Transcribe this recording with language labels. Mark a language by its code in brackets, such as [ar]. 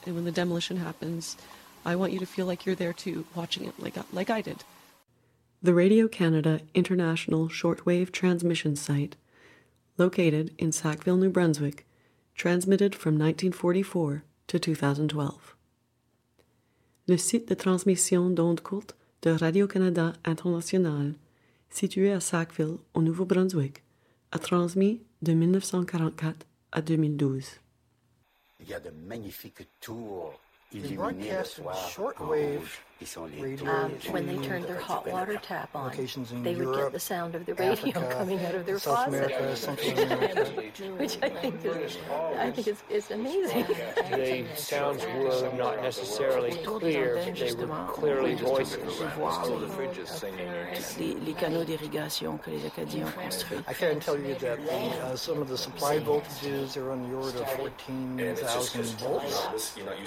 [en] And when the demolition happens, I want you to feel like you're there too, watching it like I did. The Radio Canada International Shortwave Transmission Site, located in Sackville, New Brunswick, transmitted from 1944 to 2012. [fr] Le site de transmission d'ondes courtes de Radio-Canada International, situé à Sackville, au Nouveau-Brunswick, a transmis de 1944 à 2012. Il y a de magnifiques tours. [en] They broadcast in shortwave radio. When they turned their hot water tap on, they would get the sound of the radio Africa, coming out of their faucet. America, which I think is amazing. The sounds were not necessarily clear. They were clearly voices. [fr] Les canaux d'irrigation que les Acadiens ont construits. [en] I can tell you that some of the supply voltages are on the order of 14,000 volts.